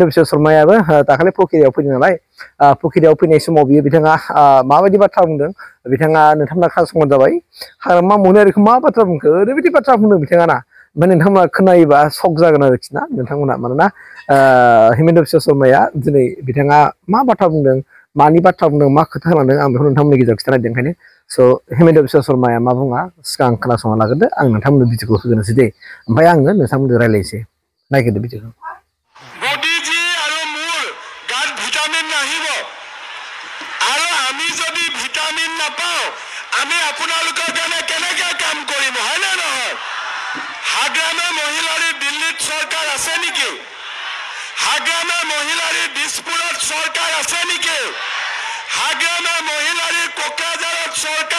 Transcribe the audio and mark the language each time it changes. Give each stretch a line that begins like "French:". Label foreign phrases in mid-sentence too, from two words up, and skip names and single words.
Bodo: बिश्व शर्मायाबो दाखालि फकिरियाव फैदों नालाय फकिरियाव फैनाय समाव बियो बिथाङा माबायदि बाथ्रा बुंदों बिथाङा नोंथांमोना खोनासंबानो जाबाय हाग्रामा मोनो ओरैखौ मा बाथ्रा बुंखो ओरैबायदि बाथ्रा बुंदों बिथाङा ना ओमफ्राय नोंथांमोना खोनायोबा शक जागोन आरोखि ना नोंथांमोना मानोना हेमेन्त बिश्व शर्माया दिनै बिथाङा मा बाथ्रा बुंदों मानि बाथ्रा बुंदों मा खोथा होलांदों आं बेखौ नोंथांमोननि गेजेराव खिथानायदों ओंखायनो स' हेमेन्त बिश्व शर्माया मा बुङा सिगां खोनासंना लाग्रोदो आं नोंथांमोननो भिडिअखौ होगोनोसै दे ओमफ्राय आङो नोंथांमोनजों रायलायनोसै नायग्रोदो भिडिअखौ
Assamese: মোদীজী আৰু মোৰ গাত ভিটামিন নাহিব আৰু আমি যদি ভিটামিন নাপাওঁ আমি আপোনালোকৰ কাৰণে কেনেকৈ কাম কৰিম হয়নে নহয় হাগ্ৰামা মহিলাৰী দিল্লীত চৰকাৰ আছে নেকি হাগ্ৰামা মহিলাৰী দিছপুৰত চৰকাৰ আছে নেকি হাগ্ৰামা মহিলাৰী কোকৰাঝাৰত চৰকাৰ